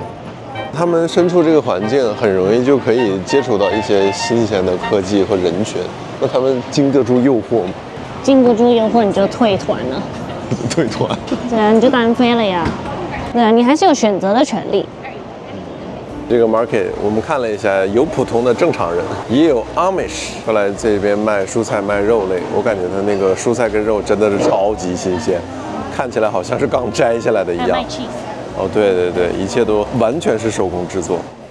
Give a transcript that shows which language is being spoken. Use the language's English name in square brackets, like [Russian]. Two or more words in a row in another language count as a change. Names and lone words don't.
[Chinese] 他們身處這個環境，很容易就可以接觸到一些新鮮的科技和人群。那他們經得住誘惑嗎？經不住誘惑，你就退團了。退團？對啊，你就單飛了呀。對啊，你還是有選擇的權利。這個 market 我們看了一下，有普通的正常人，也有 Amish。後來這邊賣蔬菜、賣肉類，我感覺他那個蔬菜跟肉真的是超級新鮮。看起來好像是剛摘下來的一樣。哦，對對對，一切都完全是手工製作。